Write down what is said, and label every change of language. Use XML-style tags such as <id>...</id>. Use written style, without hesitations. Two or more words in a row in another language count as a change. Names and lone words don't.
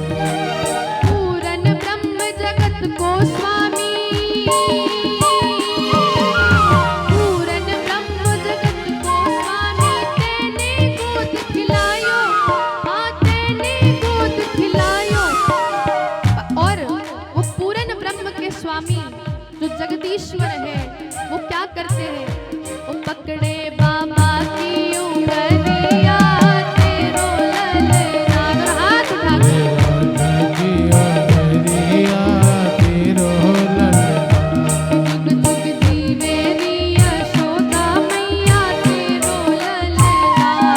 <bra>पूरन ब्रह्म जगत को स्वामी, पूरन ब्रह्म जगत को स्वामी तेने गोद खिलायो, हाँ तेने गोद खिलायो।</bra> <hi>और वो पूरन ब्रह्म के स्वामी जो जगदीश्वर है वो क्या करते हैं, वो पकड़े बाबा की उंगलिया</hi> <bra>तेरो ललना।</bra> <hi>और हाथ उठा के</hi> <bra>तेरो ललना। जुग जुग जीवे री यशोदा मैया तेरो ललना।</bra>